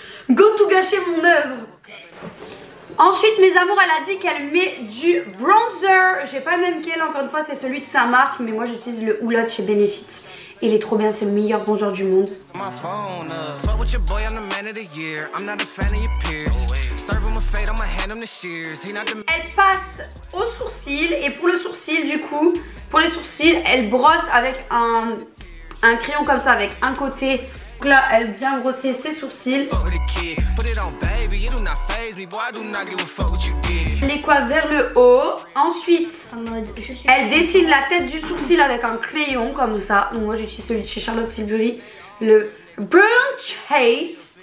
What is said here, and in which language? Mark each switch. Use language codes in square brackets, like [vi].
[fr] Go tout gâcher mon œuvre. Ensuite mes amours, elle a dit qu'elle met du bronzer. J'ai pas le même qu'elle, encore une fois c'est celui de sa marque, mais moi j'utilise le Houla de chez Benefit. Il est trop bien, c'est le meilleur bronzer du monde. [en] My phone up. Fuck with your boy, I'm the man of the year. I'm not a fan of your peers. Serve him a fade, I'ma hand him the shears. He not the [fr] Elle passe au sourcil et pour le sourcil du coup, pour les sourcils, elle brosse avec un crayon comme ça avec un côté. Donc là, elle vient brosser ses sourcils. [en] fuck with a kid. Put it on, baby. You do not faze me, boy. I do not give a fuck what you did. [fr] Les coiffe vers le haut. Ensuite, En mode, je suis. elle dessine la tête du sourcil avec un crayon comme ça. Donc moi j'utilise celui de chez Charlotte Tilbury, le Brunch Hate.